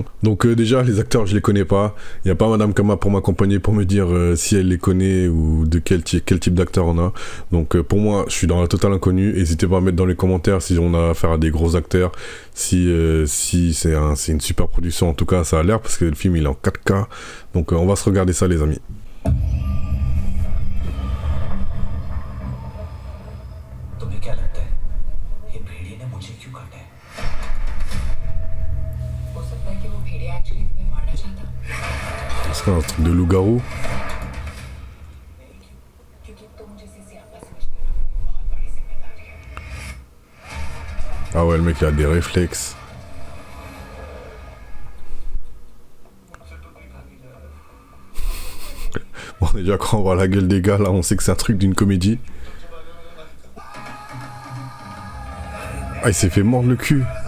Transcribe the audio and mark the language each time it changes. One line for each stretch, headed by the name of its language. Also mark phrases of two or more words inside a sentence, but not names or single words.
French: Donc, déjà, les acteurs, je les connais pas. Il n'y a pas Madame Kama pour m'accompagner, pour me dire si elle les connaît ou de quel type d'acteur on a. Donc, pour moi, je suis dans la totale inconnue. N'hésitez pas à mettre dans les commentaires si on a affaire à des gros acteurs. Si c'est une super production. En tout cas, ça a l'air parce que le film, il est en 4K. Donc, on va se regarder ça, les amis.
Hindi: क्या लगता है ये भेड़िए ने मुझे क्यों काटा है हो सकता है कि वो भेड़िया एक्चुअली तुम्हें मारना चाहता
French: C'est un truc de loup-garou.
Hindi: क्योंकि तुम जैसे सियापा समझने वालों को बहुत बड़ी जिम्मेदारी है
French: Ah ouais, le mec il a des réflexes. Bon, déjà quand on voit la gueule des gars là, on sait que c'est un truc d'une comédie. Ah, il s'est fait mordre le cul.